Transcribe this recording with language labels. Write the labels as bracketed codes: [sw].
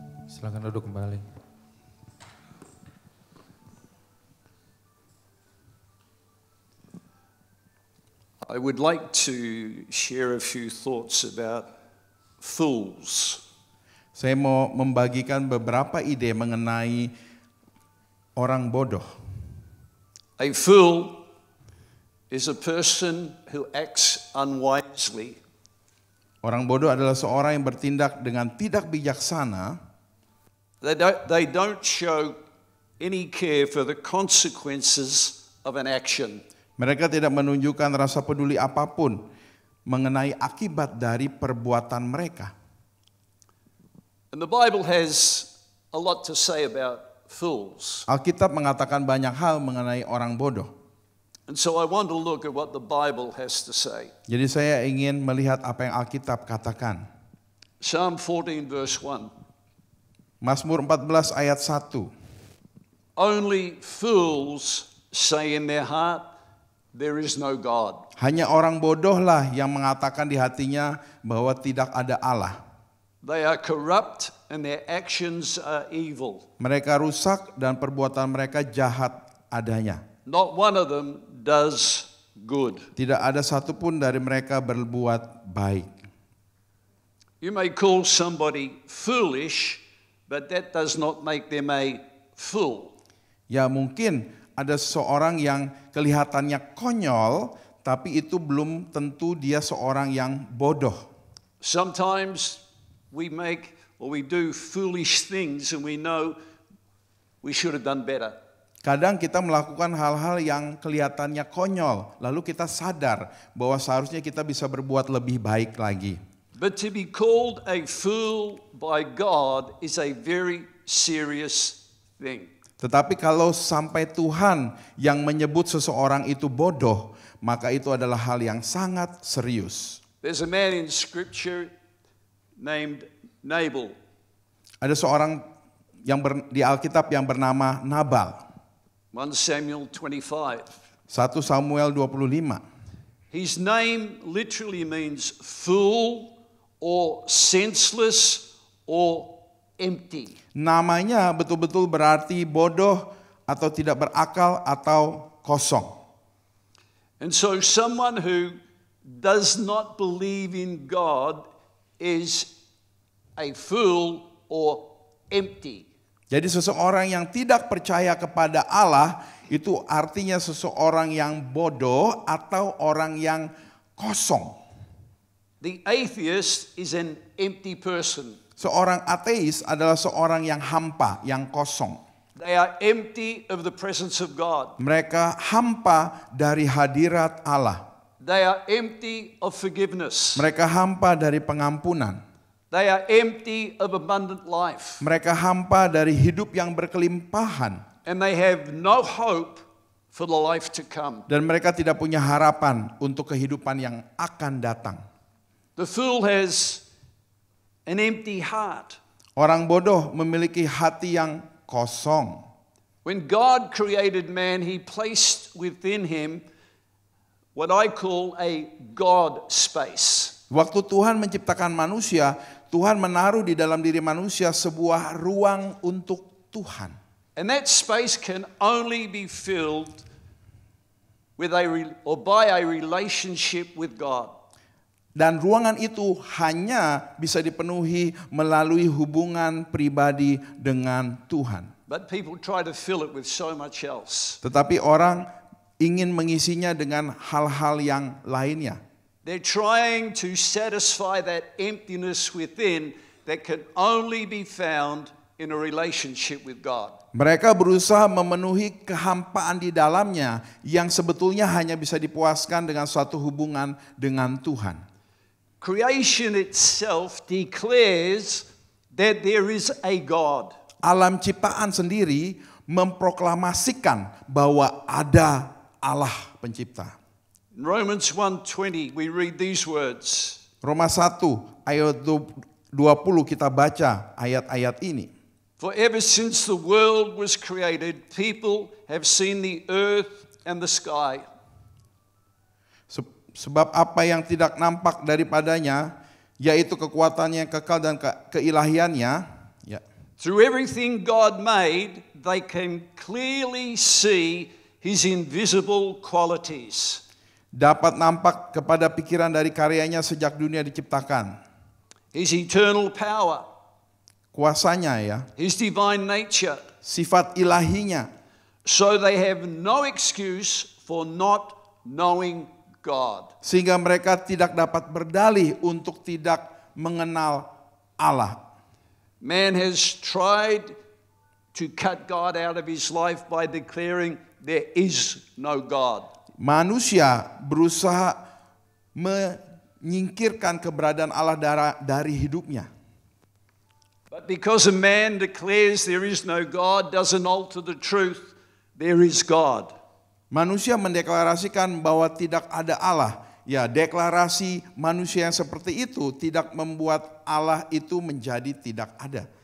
[id] Silakan duduk kembali. [en] I would like to share a few thoughts about fools. [id] Saya mau membagikan beberapa ide mengenai orang bodoh. [en] A fool is a person who acts unwisely. [id] Orang bodoh adalah seorang yang bertindak dengan tidak bijaksana. [en] They don't show any care for the consequences of an action. [id] Mereka tidak menunjukkan rasa peduli apapun mengenai akibat dari perbuatan mereka. [en] And the Bible has a lot to say about fools. [id] Alkitab mengatakan banyak hal mengenai orang bodoh. [en] And so I want to look at what the Bible has to say. [id] Jadi saya ingin melihat apa yang Alkitab katakan. [en] Psalm 14 verse 1. [id] Mazmur 14 ayat 1. [en] Only fools say in their heart, there is no God. [id] Hanya orang bodohlah yang mengatakan di hatinya bahwa tidak ada Allah. [en] They are corrupt and their actions are evil. [id] Mereka rusak dan perbuatan mereka jahat adanya. [en] Not one of them does good. [id] Tidak ada satupun dari mereka berbuat baik. [en] You may call somebody foolish, but that does not make them a fool. [id] Ya mungkin ada seseorang yang kelihatannya konyol, tapi itu belum tentu dia seorang yang bodoh. [en] Sometimes we make or we do foolish things and we know we should have done better. [id] Kadang kita melakukan hal-hal yang kelihatannya konyol, lalu kita sadar bahwa seharusnya kita bisa berbuat lebih baik lagi. [en] But to be called a fool by God is a very serious thing. [id] Tetapi kalau sampai Tuhan yang menyebut seseorang itu bodoh, maka itu adalah hal yang sangat serius. [en] There's a man in Scripture named Nabal. [id] Ada seorang yang di Alkitab yang bernama Nabal. [en] 1 Samuel 25. [id] 1 Samuel 25. [en] His name literally means fool or senseless or empty. [id] Namanya betul-betul berarti bodoh atau tidak berakal atau kosong. [en] And so someone who does not believe in God is a fool or empty. [id] Jadi seseorang yang tidak percaya kepada Allah itu artinya seseorang yang bodoh atau orang yang kosong. [en] The atheist is an empty person. [id] Seorang ateis adalah seorang yang hampa, yang kosong. [en] They are empty of the presence of God. [id] Mereka hampa dari hadirat Allah. [en] They are empty of forgiveness. [id] Mereka hampa dari pengampunan. [en] They are empty of abundant life. [id] Mereka hampa dari hidup yang berkelimpahan. [en] And they have no hope for the life to come. [id] Dan mereka tidak punya harapan untuk kehidupan yang akan datang. [en] The fool has an empty heart. [id] Orang bodoh memiliki hati yang kosong. [en] When God created man, he placed within him what I call a God space. [id] Waktu Tuhan menciptakan manusia, Tuhan menaruh di dalam diri manusia sebuah ruang untuk Tuhan. [en] And that space can only be filled with by a relationship with God. [id] Dan ruangan itu hanya bisa dipenuhi melalui hubungan pribadi dengan Tuhan. [en] But people try to fill it with so much else. [id] Tetapi orang ingin mengisinya dengan hal-hal yang lainnya. [en] They're trying to satisfy that emptiness within that can only be found in a relationship with God. [id] Mereka berusaha memenuhi kehampaan di dalamnya yang sebetulnya hanya bisa dipuaskan dengan suatu hubungan dengan Tuhan. [en] Creation itself declares that there is a God. [id] Alam ciptaan sendiri memproklamasikan bahwa ada Allah pencipta. [en] In Romans 1:20 we read these words. [id] Roma 1 ayat 20 kita baca ayat-ayat ini. [en] For ever since the world was created, people have seen the earth and the sky. [id] Sebab apa yang tidak nampak daripadanya, yaitu kekuatannya yang kekal dan keilahiannya. Ya. [en] Through everything God made, they can clearly see His invisible qualities. [id] Dapat nampak kepada pikiran dari karyanya sejak dunia diciptakan. [en] His eternal power. [id] Kuasanya ya. [en] His divine nature. [id] Sifat ilahinya. [en] So they have no excuse for not knowing God. [id] Sehingga mereka tidak dapat berdalih untuk tidak mengenal Allah. [en] Man has tried to cut God out of his life by declaring there is no God. [id] Manusia berusaha menyingkirkan keberadaan Allah dari hidupnya. [en] But because a man declares there is no God doesn't alter the truth, there is God. [id] Manusia mendeklarasikan bahwa tidak ada Allah. Ya, deklarasi manusia yang seperti itu tidak membuat Allah itu menjadi tidak ada.